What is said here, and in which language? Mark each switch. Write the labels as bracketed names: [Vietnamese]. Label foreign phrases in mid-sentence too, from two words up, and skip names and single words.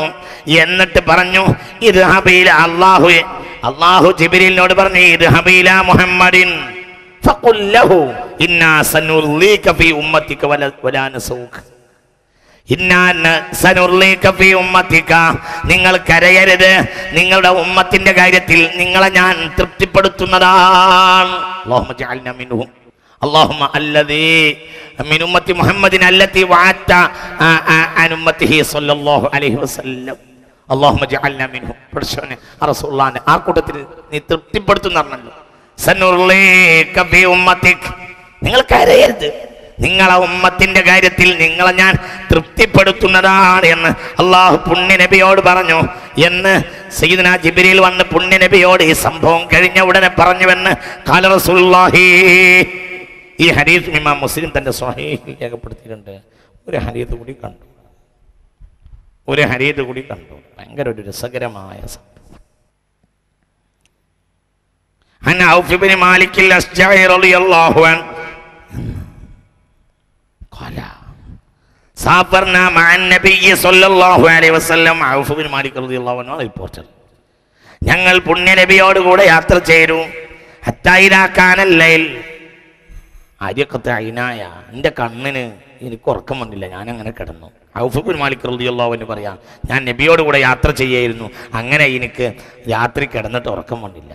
[Malayalam] എന്നിട്ട് പറഞ്ഞു, [Arabic] اذهب إلى [Malayalam] അള്ളാഹു ജിബ്രീലിനോട് പറഞ്ഞു, [Arabic] اذهب إلى محمد فقل له إنا سنرضيك في أمتك ولا نسوءك. [Malayalam] നിങ്ങൾ കരയരുത്, നിങ്ങളുടെ ഉമ്മത്തിന്റെ കാര്യത്തിൽ നിങ്ങളെ ഞാൻ തൃപ്തിപ്പെടുത്തുന്നതാണ്. [Arabic] اللهم الذي من أمة محمد التي وعدت عن أمته صلى الله عليه وسلم اللهم اجعلنا منهم. [Malayalam] പടച്ചോനെ റസൂലുള്ളാഹിനെ ആ കൂട്ടത്തിൽ നീ തൃപ്തിപ്പെടുത്തുന്നല്ലോ. [Arabic] سنرضيك في أمتك, [Malayalam] നിങ്ങൾ കരയരുത്, നിങ്ങളെ ഉമ്മത്തിന്റെ കാര്യത്തിൽ നിങ്ങളെ ഞാൻ തൃപ്തിപ്പെടുത്തുന്നതാണ് എന്ന് അള്ളാഹു പുണ്യ നബിയോട് പറഞ്ഞു എന്ന് സയ്യിദുനാ ജിബ്രീൽ വന്ന് പുണ്യ നബിയോട് ഈ സംഭവം കഴിഞ്ഞ ഉടനെ പറഞ്ഞുവെന്ന് [Arabic] قال رسول الله. [Malayalam] ഈ ഹദീസ് ഇമാം മുസ്ലിം തന്റെ സ്വഹീഹിൽ രേഖപ്പെടുത്തിയിട്ടുണ്ട്. ഒരു ഹദീസ് കൂടി കണ്ടു, ഭയങ്കര ഒരു രസകരമായ സംഭവം. [Arabic] عن عوف بن مالك الأشجعي رضي الله عنه قال سافرنا مع النبي صلى الله عليه وسلم. [Malayalam] ഔഫ് ഇബ്നു മാലിക് [Arabic] رضي الله عنه [Malayalam] റിപ്പോർട്ടർ, ഞങ്ങൾ പുണ്യ നബിയോട് കൂടെ യാത്ര ചെയ്തു. [Arabic] حتى إذا كان الليل أرقت عيناي, [Malayalam] എൻ്റെ കണ്ണിന് എനിക്ക് ഉറക്കം വന്നില്ല, ഞാൻ അങ്ങനെ കിടന്നു. ഔഫ് ഇബ്നു മാലിക് [Arabic] رضي الله عنه [Malayalam] പറയാം, ഞാൻ നബിയോട് കൂടെ യാത്ര ചെയ്യായിരുന്നു, അങ്ങനെ എനിക്ക് രാത്രി കിടന്നിട്ട് ഉറക്കം വന്നില്ല.